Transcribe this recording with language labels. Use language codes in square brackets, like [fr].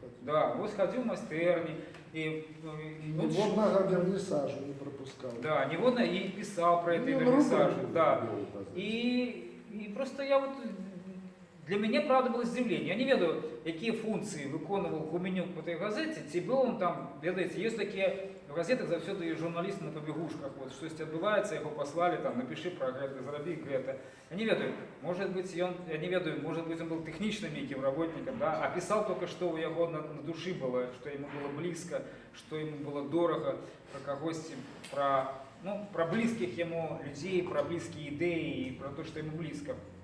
[be] Да, вось хадзіў у майстэрні. Ніводнага вернісажу не пропускал. Да, ніводна і пісаў про этой вернісажу. Да. І просто я вот, для мяне, правда, было здзіўленне. Я не ведаю, якія функцыі выконваў Гуменюк по той газеце, ці быў он там, ведаеце, ёсць такія в газетах заўсёды журналісты на пабегушках, вот, штосьці адбываецца, яго паслалі, там, напиши про гэта, зрабі гэта. [ru] Я не ведаю, может быть, он был техничным неким работником, да, а писал только, что у него на душе было, что ему было близко, что ему было дорого, про когось, про близких ему людей, про близкие идеи, и про то, что ему близко.